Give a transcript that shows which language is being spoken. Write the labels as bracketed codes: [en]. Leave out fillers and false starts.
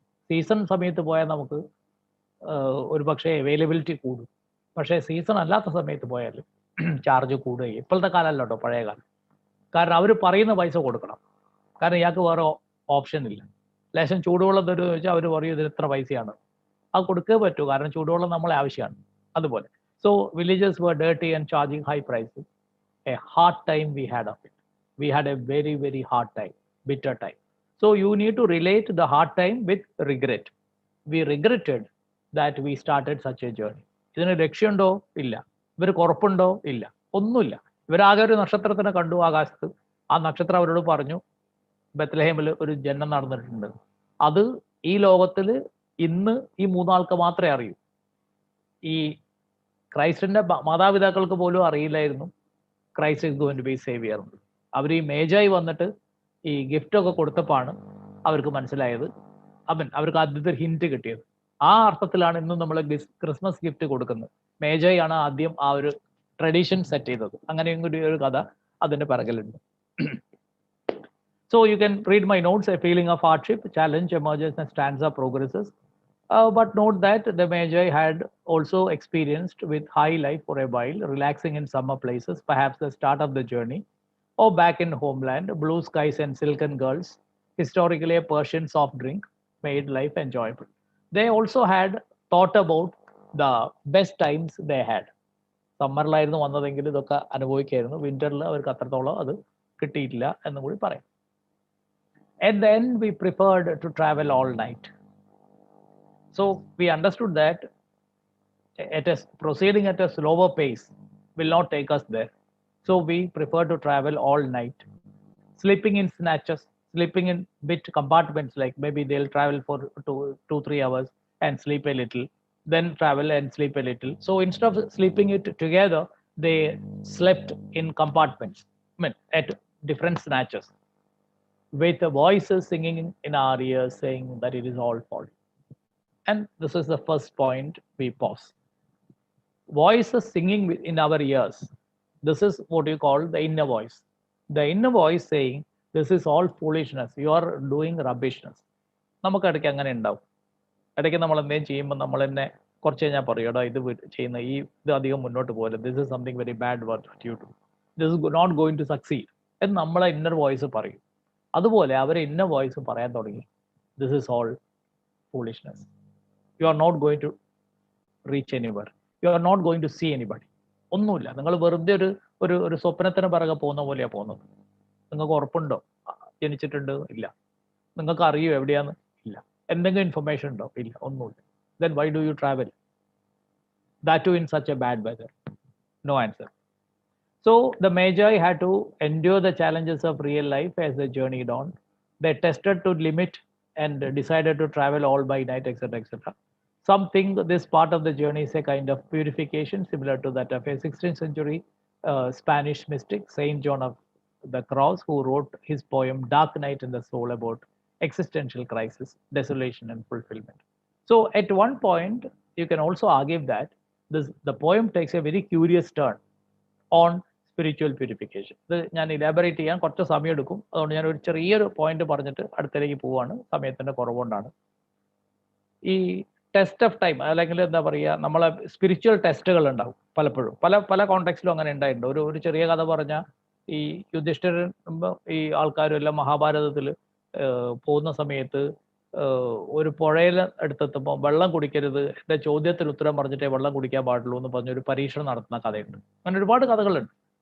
[ml] Season സമയത്ത് പോയാൽ നമുക്ക് ഒരു പക്ഷേ അവൈലബിലിറ്റി കൂടും. പക്ഷേ സീസൺ അല്ലാത്ത സമയത്ത് പോയാൽ ചാർജ് കൂടുകയും. ഇപ്പോഴത്തെ കാലമല്ല കേട്ടോ, പഴയ കാലം. കാരണം അവർ പറയുന്ന പൈസ കൊടുക്കണം. കാരണം ഇയാൾക്ക് വേറെ ഓപ്ഷൻ ഇല്ല. ലേശം ചൂടുവെള്ളം തരുമെന്ന് ചോദിച്ചാൽ അവർ പറയും ഇതിന് ഇത്ര പൈസയാണ്. അത് കൊടുക്കേ പറ്റൂ, കാരണം ചൂടുവെള്ളം നമ്മളെ ആവശ്യമാണ്. അതുപോലെ [en] So villages were dirty and charging high prices. A hard time we had of it. We had a very, very hard time, bitter time. So you need to relate the hard time with regret. We regretted that we started such a journey. [ml] ഇതിന് ലക്ഷ്യമുണ്ടോ? ഇല്ല. ഇവർക്ക് ഉറപ്പുണ്ടോ? ഇല്ല. ഒന്നുമില്ല. ഇവരാകെ ഒരു നക്ഷത്രത്തിനെ കണ്ടു ആകാശത്ത്. ആ നക്ഷത്രം അവരോട് പറഞ്ഞു ബത്ലഹേമിൽ ഒരു ജനനം നടന്നിട്ടുണ്ട്. അത് ഈ ലോകത്തിൽ ഇന്ന് ഈ മൂന്നാൾക്ക് മാത്രമേ അറിയൂ. ഈ ക്രൈസ്റ്റിന്റെ മാതാപിതാക്കൾക്ക് പോലും അറിയില്ലായിരുന്നു [en] Christ is going to be saviour. [ml] അവർ ഈ മേജായി വന്നിട്ട് ഈ ഗിഫ്റ്റ് ഒക്കെ കൊടുത്തപ്പോഴാണ് അവർക്ക് മനസ്സിലായത്. അവർക്ക് ആദ്യത്തെ ഹിന്റ് കിട്ടിയത്. ആ അർത്ഥത്തിലാണ് ഇന്നും നമ്മൾ ക്രിസ്മസ് ഗിഫ്റ്റ് കൊടുക്കുന്നത്. മേജായി ആണ് ആദ്യം ആ ഒരു ട്രഡീഷൻ സെറ്റ് ചെയ്തത്. അങ്ങനെയും കൂടി ഒരു കഥ അതിന്റെ പിറകിലുണ്ട്. [en] So you can read my notes. A feeling of hardship, challenge emerges and stanza progresses. But note that the Magi had also experienced with high life for a while, relaxing in summer places, perhaps the start of the journey, or back in homeland, blue skies and silken girls, historically a Persian soft drink, made life enjoyable. They also had thought about the best times they had. [ml] സമ്മറിലായിരുന്നു വന്നതെങ്കിൽ ഇതൊക്കെ അനുഭവിക്കായിരുന്നു. വിന്ററിൽ അവർക്ക് അത്രത്തോളം അത് കിട്ടിയിട്ടില്ല എന്നും കൂടി പറയാം. [en] And then we preferred to travel all night. So we understood that proceeding at a slower pace will not take us there. So we prefer to travel all night, sleeping in snatches, sleeping in bit compartments, like maybe they'll travel for 2-3 hours and sleep a little, then travel and sleep a little. So instead of sleeping it together, they slept in compartments, at different snatches, with the voices singing in our ears saying that it is all folly. And this is the first point we pause. Voices singing in our ears. This is what you call the inner voice. The inner voice saying, this is all foolishness. You are doing rubbishness. [ml] നമുക്ക് ഇടയ്ക്ക് അങ്ങനെ ഉണ്ടാവും. ഇടയ്ക്ക് നമ്മൾ എന്തെങ്കിലും ചെയ്യുമ്പോൾ നമ്മൾ തന്നെ കുറച്ച് കഴിഞ്ഞാൽ പറയും, എടാ ഇത് ചെയ്യുന്ന ഇത് അധികം മുന്നോട്ട് പോകില്ല. [en] This is something very bad what you do. This is not going to succeed [ml] എന്ന് നമ്മളെ ഇന്നർ വോയിസ് പറയും. അതുപോലെ അവരെ ഇന്നർ വോയിസ് പറയാൻ തുടങ്ങി, [en] This is all foolishness. You are not going to reach anywhere. You are not going to see anybody. [ml] ഒന്നുമില്ല. നിങ്ങൾ വെറുതെ ഒരു സ്വപ്നത്തിന് പിറകെ പോകുന്ന പോലെയാണ് പോകുന്നത്. നിങ്ങൾക്ക് ഉറപ്പുണ്ടോ ജനിച്ചിട്ടുണ്ട്? ഇല്ല. നിങ്ങൾക്ക് അറിയോ എവിടെയാന്ന്? ഇല്ല. എന്തെങ്കിലും ഇൻഫർമേഷൻ ഉണ്ടോ? ഇല്ല. ഒന്നുമില്ല. [en] Then why do you travel? That too in such a bad weather. No answer. So the Magi had to endure the challenges of real life as they journeyed on. They tested to limit and decided to travel all by night, etc., etc. Some think this part of the journey is a kind of purification similar to that of a 16th century Spanish mystic, Saint John of the Cross, who wrote his poem Dark Night in the Soul about existential crisis, desolation, and fulfillment. So at one point, you can also argue that the poem takes a very curious turn on spiritual purification. [ml] ഇത് ഞാൻ elaborate ചെയ്യാൻ കുറച്ച് സമയം എടുക്കും. അതുകൊണ്ട് ഞാൻ ഒരു ചെറിയൊരു പോയിന്റ് പറഞ്ഞിട്ട് അടുത്തേക്ക് പോവാണ്, സമയത്തിന്റെ കുറവുകൊണ്ടാണ്. ഈ ടെസ്റ്റ് ഓഫ് ടൈം, അല്ലെങ്കിൽ എന്താ പറയുക, നമ്മളെ സ്പിരിച്വൽ ടെസ്റ്റുകൾ ഉണ്ടാവും പലപ്പോഴും. പല കോണ്ടെക്സ്റ്റിലും അങ്ങനെ ഉണ്ടായിട്ടുണ്ട്. ഒരു ചെറിയ കഥ പറഞ്ഞാൽ, ഈ യുധിഷ്ഠിരൻ ഈ ആൾക്കാരും എല്ലാം മഹാഭാരതത്തിൽ പോകുന്ന സമയത്ത് ഒരു പുഴയിൽ എടുത്തെത്തുമ്പോൾ വെള്ളം കുടിക്കരുത്, എൻ്റെ ചോദ്യത്തിന് ഉത്തരം പറഞ്ഞിട്ടേ വെള്ളം കുടിക്കാൻ പാടുള്ളൂ എന്ന് പറഞ്ഞൊരു പരീക്ഷണം നടത്തുന്ന കഥയുണ്ട്. അങ്ങനെ ഒരുപാട് കഥകളുണ്ട്.